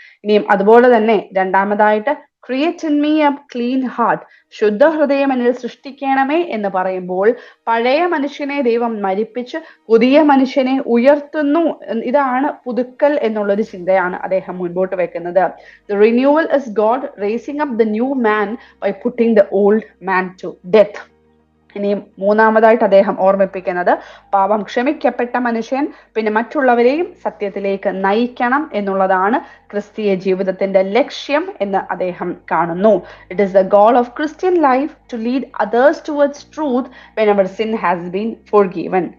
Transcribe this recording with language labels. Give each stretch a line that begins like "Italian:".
Malayalam: ഇനിയും അതുപോലെ തന്നെ രണ്ടാമതായിട്ട്
English: create in me a clean heart,
Malayalam: ശുദ്ധ ഹൃദയം എന്നിൽ സൃഷ്ടിക്കണമേ എന്ന് പറയുമ്പോൾ പഴയ മനുഷ്യനെ ദൈവം മരിപ്പിച്ച് പുതിയ മനുഷ്യനെ ഉയർത്തുന്നു. ഇതാണ് പുതുക്കൽ എന്നുള്ളൊരു ചിന്തയാണ് അദ്ദേഹം മുൻപോട്ട് വെക്കുന്നത്.
English: The renewal is God raising up the new man by putting the old man to death.
Malayalam: ഇനിയും മൂന്നാമതായിട്ട് അദ്ദേഹം ഓർമ്മിപ്പിക്കുന്നത് പാപം ക്ഷമിക്കപ്പെട്ട മനുഷ്യൻ പിന്നെ മറ്റുള്ളവരെയും സത്യത്തിലേക്ക് നയിക്കണം എന്നുള്ളതാണ് ക്രിസ്തീയ ജീവിതത്തിന്റെ ലക്ഷ്യം എന്ന് അദ്ദേഹം കാണുന്നു.
English: It is the goal of Christian life to lead others towards truth whenever sin has been forgiven.